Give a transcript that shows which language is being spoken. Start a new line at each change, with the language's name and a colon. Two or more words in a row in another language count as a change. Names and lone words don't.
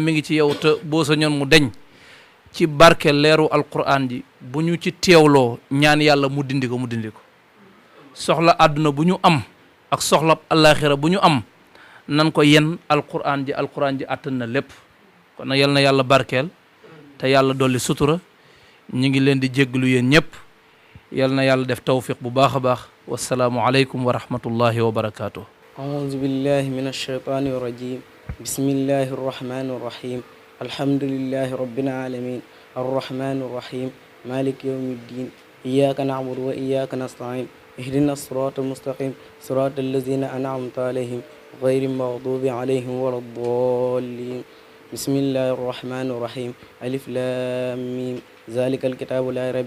Wolof: mi ngi ci yow te boo sa ñoon mu deñ ci barke leeru alquran ji bu ñu ci teewloo ñaan yàlla mu dindi ko soxla àdduna bu ñu am ak soxla alaxira bu ñu am nan ko yen alquran ji àttan na lépp kon nag yal na yàlla barkeel te yàlla dolli sutura ñu ngi leen di jégglu yéen ñëpp yal na yàlla def tawfiq bu baax a baax
Arabic: والسلام عليكم ورحمة الله وبركاته. أعوذ بالله من الشيطان الرجيم بسم الله الرحمن الرحيم الحمد لله رب العالمين الرحمن الرحيم مالك يوم الدين إياك نعبد وإياك نستعين اهدنا الصراط المستقيم صراط الذين أنعمت عليهم غير المغضوب عليهم ولا الضالين بسم الله الرحمن الرحيم ألف لام ميم ذلك الكتاب لا ريب